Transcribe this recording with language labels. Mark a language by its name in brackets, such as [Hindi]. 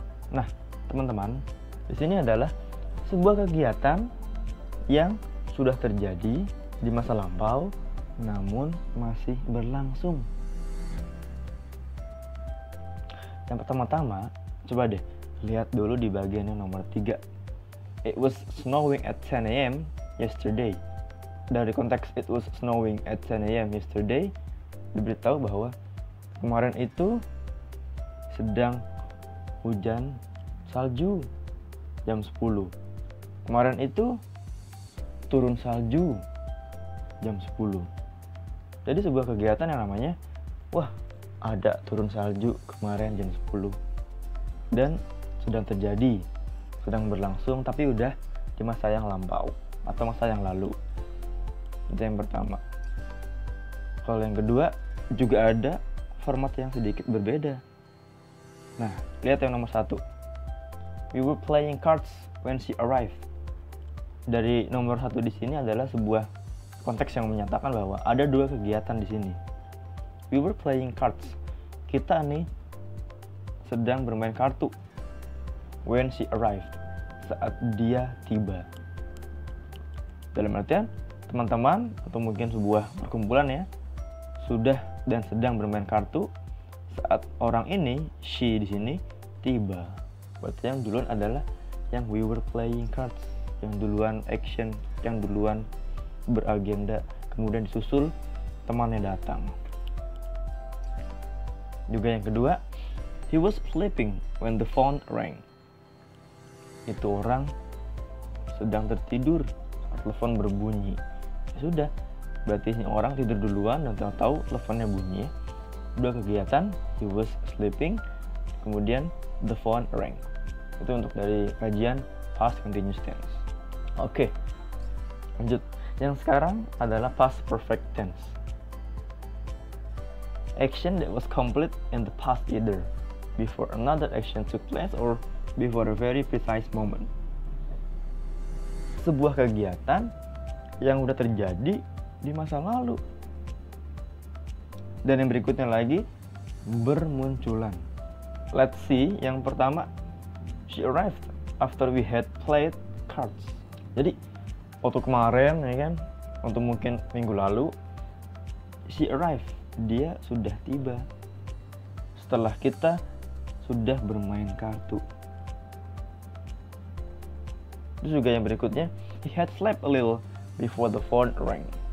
[Indonesian] Nah, teman-teman, di sini adalah sebuah kegiatan yang sudah terjadi di masa lampau namun masih berlangsung. Yang pertama-tama, coba deh lihat dulu di bagian yang nomor 3. [English] It was snowing at 10 a.m. yesterday. [Indonesian] Dari konteks [English] it was snowing at 10 a.m. [Indonesian] yesterday, diberitahu bahwa kemarin itu sedang hujan salju jam 10. Kemarin itu turun salju jam 10. Jadi sebuah kegiatan yang namanya, wah, ada turun salju kemarin jam 10. Dan sedang terjadi, sedang berlangsung, tapi udah di masa yang lampau atau masa yang lalu. Itu yang pertama. Kalau yang kedua, juga ada format yang sedikit berbeda. Nah, lihat yang nomor 1. [English] We were playing cards when she arrived. [Indonesian] Dari nomor 1 di sini adalah sebuah konteks yang menyatakan bahwa ada dua kegiatan di sini. [English] We were playing cards. [Indonesian] Kita nih sedang bermain kartu. [English] When she arrived, [Indonesian] saat dia tiba. Dalam artian, teman-teman atau mungkin sebuah perkumpulan ya, sudah dan sedang bermain kartu saat orang ini, she di sini, tiba. Berarti yang duluan adalah yang [English] we were playing cards, [Indonesian] yang duluan action, yang duluan beragenda, kemudian disusul temannya datang. Juga yang kedua, [English] he was sleeping when the phone rang. [Indonesian] Itu orang sedang tertidur saat telepon berbunyi. Ya sudah, berarti ini orang tidur duluan dan tahu teleponnya bunyi. Dua kegiatan, [English] he was sleeping, [Indonesian] kemudian [English] the phone rang. [Indonesian] Itu untuk dari kajian past continuous tense. Oke, lanjut. Yang sekarang adalah past perfect tense. [English] Action that was complete in the past either before another action took place or before a very precise moment. [Indonesian] Sebuah kegiatan yang udah terjadi di masa lalu. Dan yang berikutnya lagi, bermunculan. [English] Let's see, [Indonesian] yang pertama, [English] she arrived after we had played cards. [Indonesian] Jadi, waktu kemarin ya kan, untuk mungkin minggu lalu, [English] she arrived, [Indonesian] dia sudah tiba setelah kita sudah bermain kartu. Terus juga yang berikutnya, [English] he had slept a little before the phone rang.